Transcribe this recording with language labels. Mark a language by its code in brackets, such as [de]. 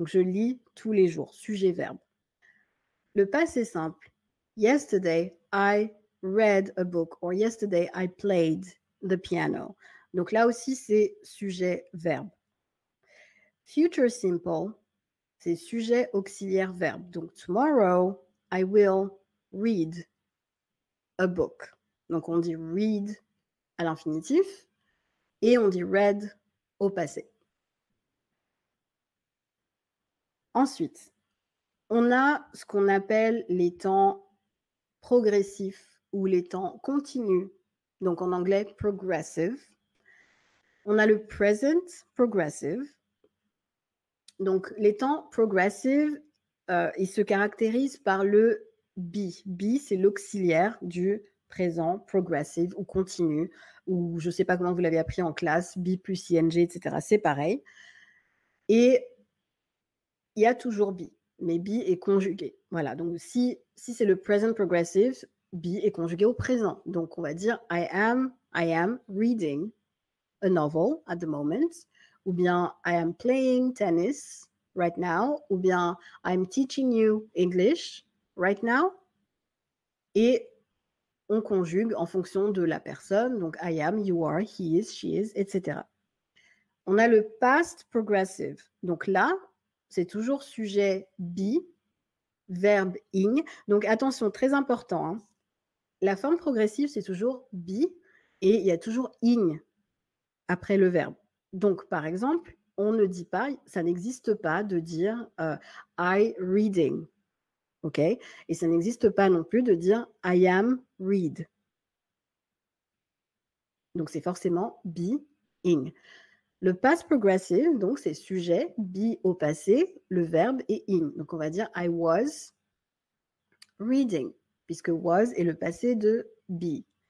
[fr] Donc, je lis tous les jours, sujet-verbe. Le passé simple, [en] yesterday, I read a book or yesterday, I played the piano. [fr] Donc, là aussi, c'est sujet-verbe. Future simple, c'est sujet auxiliaire verbe. [en] Donc, tomorrow, I will read a book. [fr] Donc, on dit read à l'infinitif et on dit read au passé. Ensuite, on a ce qu'on appelle les temps progressifs ou les temps continus. Donc, en anglais, progressive. On a le present progressive. Donc, les temps progressive, ils se caractérisent par le be. Be, c'est l'auxiliaire du présent progressive ou continu, ou je ne sais pas comment vous l'avez appris en classe, be plus ing, etc. C'est pareil. Et il y a toujours be, mais be est conjugué. Voilà, donc si c'est le present progressive, be est conjugué au présent. Donc, on va dire [en] I am reading a novel at the moment, [fr] ou bien [en] I am playing tennis right now, ou bien I'm teaching you English right now. [fr] Et on conjugue en fonction de la personne, donc [en] I am, you are, he is, she is, [fr] etc. On a le past progressive. Donc là, c'est toujours sujet be, verbe ing. Donc attention, très important. Hein. La forme progressive, c'est toujours be et il y a toujours ing après le verbe. Donc, par exemple, on ne dit pas, ça n'existe pas de dire [en] I reading. [fr] OK? Et ça n'existe pas non plus de dire [en] I am read. [fr] Donc, c'est forcément be, ing. Le past progressive, donc, c'est sujet, be au passé, le verbe est ing. Donc, on va dire [en] I was reading, [fr] puisque was est le passé de be.